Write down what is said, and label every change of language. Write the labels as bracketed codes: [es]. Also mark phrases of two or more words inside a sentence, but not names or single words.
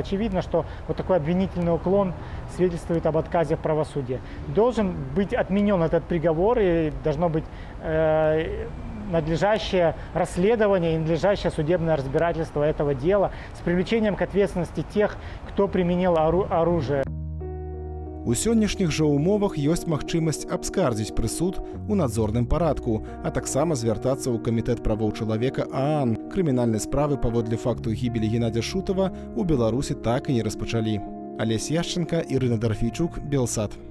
[ru] Очевидно, что вот такой обвинительный уклон свидетельствует об отказе в правосудии. Должен быть отменен этот приговор, и должно быть надлежащее расследование и надлежащее судебное разбирательство этого дела с привлечением к ответственности тех, кто применил оружие. [be] У сённяшніх жа умовах ёсць магчымасць абскардзіць прысуд у надзорным парадку, а таксама звяртацца ў камітэт правоў чалавека ААН. Крымінальнай справы паводле факту гібелі Геннадзя Шутова у Беларусі так і не распачалі. Алесь Яшченка, Ірына Дарфійчук, Белсат.